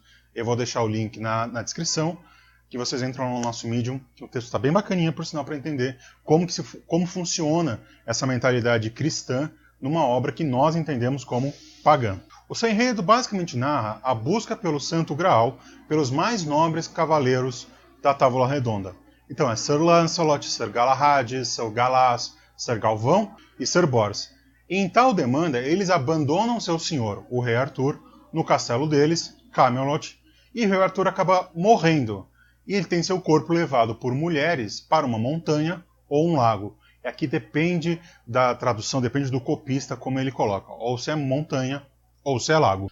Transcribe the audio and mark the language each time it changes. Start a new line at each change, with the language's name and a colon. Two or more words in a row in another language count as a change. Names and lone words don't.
Portuguese: Eu vou deixar o link na descrição, que vocês entram no nosso Medium, que o texto está bem bacaninha, por sinal, para entender como funciona essa mentalidade cristã numa obra que nós entendemos como pagã. O seu enredo basicamente narra a busca pelo Santo Graal pelos mais nobres cavaleiros da Távola Redonda. Então é Sir Lancelot, Sir Galahad, Sir Galás, Sir Galvão e Sir Bors. E em tal demanda, eles abandonam seu senhor, o Rei Arthur, no castelo deles, Camelot, e o Rei Arthur acaba morrendo. E ele tem seu corpo levado por mulheres para uma montanha ou um lago. E aqui depende da tradução, depende do copista como ele coloca, ou se é montanha ou se é lago.